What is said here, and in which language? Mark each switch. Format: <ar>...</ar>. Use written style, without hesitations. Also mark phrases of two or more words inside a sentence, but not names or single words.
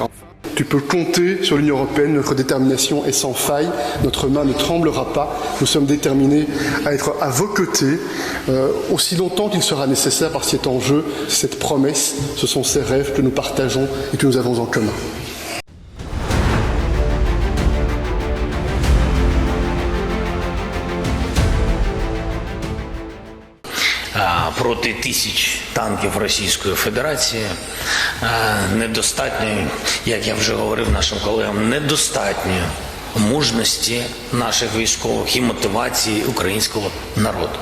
<fr>Tu peux compter sur l'Union européenne, notre détermination est sans faille, notre main ne tremblera pas, nous sommes déterminés à être à vos côtés aussi longtemps qu'il sera nécessaire parce qu'il est en jeu cette promesse, ce sont ces rêves que nous partageons et que nous avons en commun.</fr> <uk>Проти тисяч танків Російської Федерації недостатньо, як я вже говорив нашим колегам, недостатньо мужності наших військових і мотивації українського народу.</uk>